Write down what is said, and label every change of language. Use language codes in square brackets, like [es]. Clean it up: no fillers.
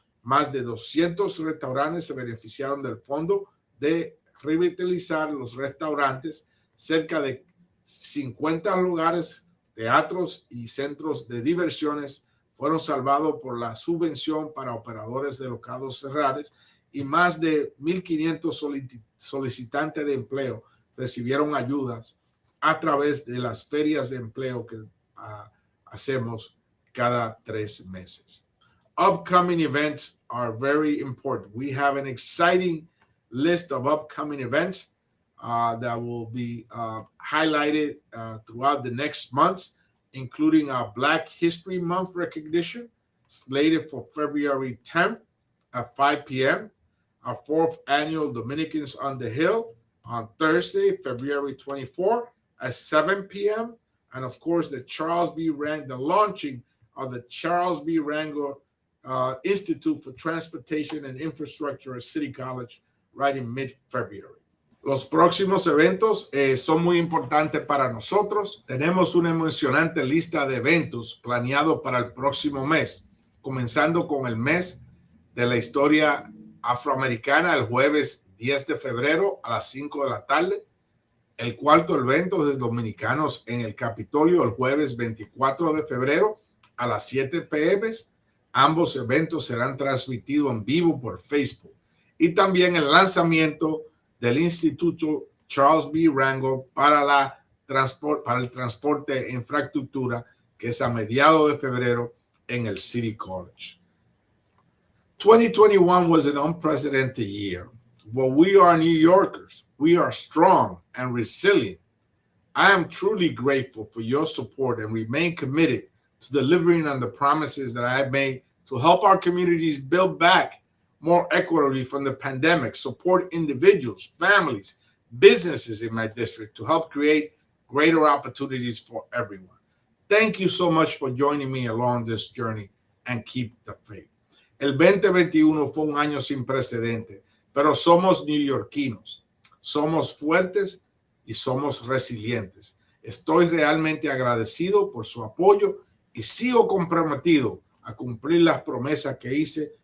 [es] más de 200 restaurantes se beneficiaron del fondo de revitalizar los restaurantes, cerca de 50 lugares, teatros y centros de diversiones fueron salvados por la subvención para operadores de locales cerrados y más de 1,500 solicitantes de empleo recibieron ayudas a través de las ferias de empleo que hacemos cada 3 meses. [en] Upcoming events are very important. We have an exciting list of upcoming events that will be highlighted throughout the next months, including our Black History Month recognition, slated for February 10th at 5 p.m., our 4th annual Dominicans on the Hill on Thursday, February 24th at 7 p.m., and of course the launching of the Charles B. Rango Institute for Transportation and Infrastructure at City College right in mid-February. [es] Los próximos eventos son muy importantes para nosotros. Tenemos una emocionante lista de eventos planeados para el próximo mes, comenzando con el mes de la historia afroamericana el jueves 10 de febrero a las 5 de la tarde. El cuarto evento de dominicanos en el Capitolio el jueves 24 de febrero a las 7 p.m. Ambos eventos serán transmitidos en vivo por Facebook. Y también el lanzamiento del Instituto Charles B. Rango para el transporte e infraestructura, que es a mediados de febrero en el City College. [en] 2021 was an unprecedented year. Well, we are New Yorkers. We are strong and resilient. I am truly grateful for your support and remain committed to delivering on the promises that I have made to help our communities build back more equitably from the pandemic, support individuals, families, businesses in my district to help create greater opportunities for everyone. Thank you so much for joining me along this journey and keep the faith. [es] El 2021 fue un año sin precedentes, pero somos neoyorquinos, somos fuertes y somos resilientes. Estoy realmente agradecido por su apoyo y sigo comprometido a cumplir las promesas que hice